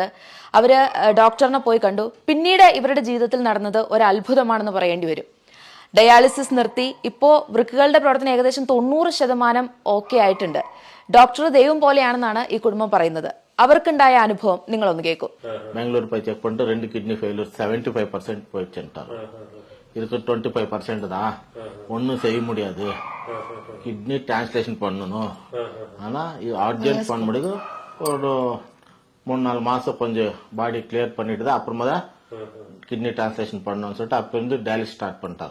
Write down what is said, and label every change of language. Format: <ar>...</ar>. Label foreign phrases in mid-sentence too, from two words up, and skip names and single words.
<ml>അവര് ഡോക്ടറിനെ പോയി കണ്ടു. പിന്നീട് ഇവരുടെ ജീവിതത്തിൽ നടന്നത് ഒരു അത്ഭുതമാണെന്ന് പറയേണ്ടി വരും. ഡയാലിസിസ് നിർത്തി ഇപ്പോൾ വൃക്കകളുടെ പ്രവർത്തനം ഏകദേശം 90% ഓക്കെ ആയിട്ടുണ്ട്. ഡോക്ടർ ദൈവം പോലെയാണെന്നാണ് ഈ കുടുംബം പറയുന്നത്. അവർക്കുണ്ടായ അനുഭവം നിങ്ങളൊന്ന് കേൾക്കൂ.</ml> <ta>பெங்களூர் போய் செக் பண்ணிட்டு 2</ta> <en>kidney failure</en> <ta>75% போயிடுச்சுட்டாரு. இதுக்கு 25% தான், ஒன்னும் செய்ய முடியாது,</ta> <en>kidney translation</en> <ta>பண்ணணும். ஆனா அர்ஜென்ட் பண்ண முடியுது. ஒரு 3-4 மாசம் கொஞ்சம்</ta> <en>body clear</en> <ta>பண்ணிட்டு தான் அப்புறமா தான்</ta> <en>kidney translation</en> <ta>பண்ணணும்னு சொல்லிட்டு அப்ப இருந்து</ta> <en>dialysis start</en> <ta>பண்ணிட்டாரு.</ta>